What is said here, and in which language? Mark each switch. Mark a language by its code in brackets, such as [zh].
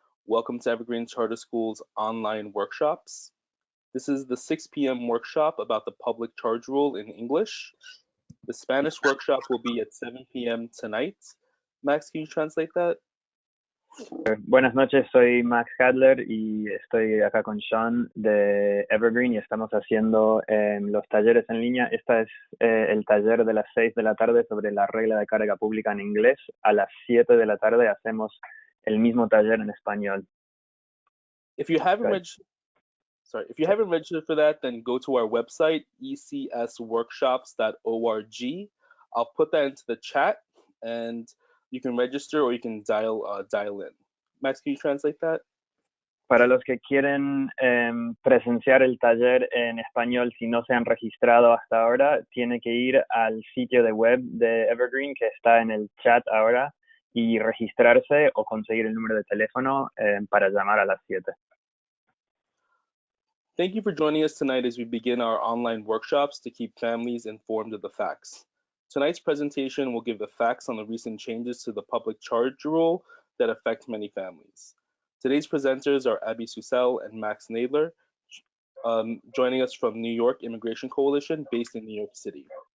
[en] Welcome to Evergreen Charter School's online workshops. This is the 6 p.m. workshop about the public charge rule in English. The Spanish workshop will be at 7 p.m. tonight. Max, can you translate that? [es] Buenas noches, soy Max Hadler y estoy acá con Sean de Evergreen y estamos haciendo los talleres en línea. Este es el taller de las 6 de la tarde sobre la regla de carga pública en inglés. A las 7 de la tarde hacemos el mismo taller en español. [en] If you haven't registered for that, then go to our website, ecsworkshops.org. I'll put that into the chat, and you can register or you can dial in. Max, can you translate that? [es] Para los que quieren presenciar el taller en español, si no se han registrado hasta ahora, tiene que ir al sitio de web de Evergreen que está en el chat ahora y registrarse o conseguir el número de teléfono para llamar a las 7. [en] Thank you for joining us tonight as we begin our online workshops to keep families informed of the facts. Tonight's presentation will give the facts on the recent changes to the public charge rule that affect many families. Today's presenters are Abby Susel and Max Nadler, joining us from New York Immigration Coalition based in New York City.